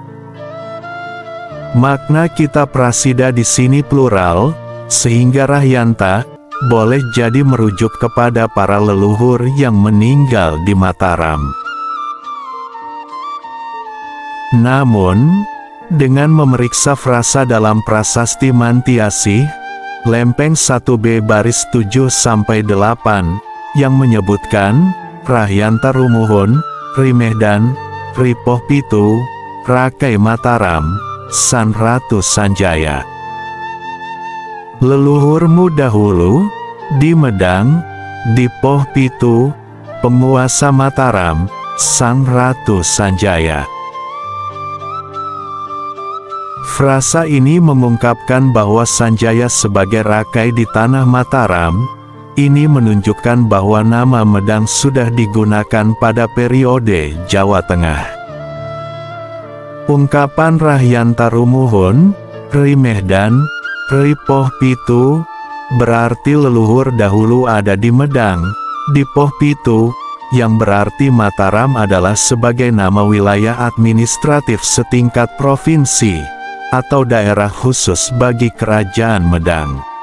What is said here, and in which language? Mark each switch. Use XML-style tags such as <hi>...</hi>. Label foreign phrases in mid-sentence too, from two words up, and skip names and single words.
<id>Makna Kita Prasida di sini plural, sehingga Rahyanta boleh jadi merujuk kepada para leluhur yang meninggal di Mataram. Namun, dengan memeriksa frasa dalam Prasasti Mantiasih, Lempeng 1B baris 7-8, yang menyebutkan,</id> <kaw>Rahyanta Rumuhun, Rimehdan, Ripoh Pitu, Rakai Mataram, San Ratu Sanjaya.</kaw> <id>Leluhurmu dahulu, di Medang, di Poh Pitu, penguasa Mataram, Sang Ratu Sanjaya. Frasa ini mengungkapkan bahwa Sanjaya sebagai Rakai di Tanah Mataram, ini menunjukkan bahwa nama Medang sudah digunakan pada periode Jawa Tengah.</id> <kaw>Ungkapan Rahyanta Rumuhun, Rimehdan, Ripoh Pitu,</kaw> <id>berarti leluhur dahulu ada di Medang, di Poh Pitu, yang berarti Mataram adalah sebagai nama wilayah administratif setingkat provinsi, atau daerah khusus bagi Kerajaan Medang.</id>